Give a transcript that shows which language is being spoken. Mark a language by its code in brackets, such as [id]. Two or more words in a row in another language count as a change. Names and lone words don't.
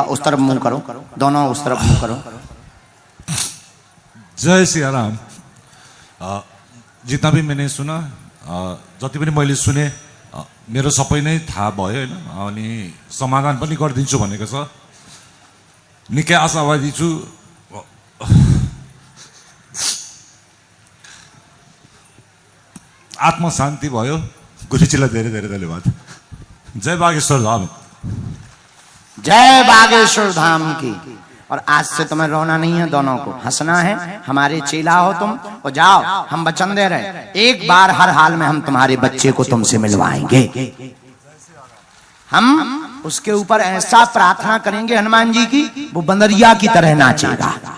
[hi] उस तरफ मुंह करो, दोनों उस तरफ मुंह करो। जय सिया राम। जितना भी मैंने सुना, [ne] जति पनि मैले सुने, मेरो सबै नै थाहा भयो हैन, अनि समाधान पनि गरिदिन्छु भनेको छ। निकै आशावादी छु। आत्मा शान्ति भयो। गुरुजीलाई धेरै धेरै धन्यवाद। जय बागेश्वर धाम। [hi] जय बागेश्वर धाम की। और आज से तुम्हें रोना नहीं है, दोनों को हंसना है। हमारे चेला हो तुम, और जाओ, हम वचन दे रहे, एक बार हर हाल में हम तुम्हारे बच्चे को तुमसे मिलवाएंगे। हम उसके ऊपर ऐसा प्रार्थना करेंगे हनुमान जी की, वो बंदरिया की तरह नाचेगा।